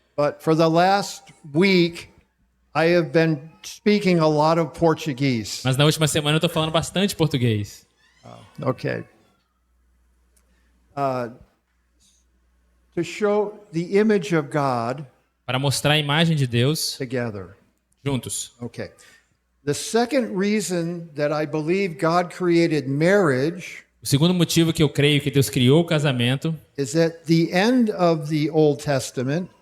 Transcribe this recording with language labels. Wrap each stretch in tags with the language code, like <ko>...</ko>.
<en>But for the last week, I have been speaking a lot of Portuguese.</en> <pt>Mas na última semana eu estou falando bastante português.</pt> <en>Okay. To show the image of God</en> <pt>Para mostrar a imagem de Deus</pt> <en>together.</en> <pt>juntos.</pt> <en>Okay. The second reason that I believe God created marriage</en> <pt>O segundo motivo que eu creio que Deus criou o casamento,</pt> <en>is at the end of the Old Testament,</en>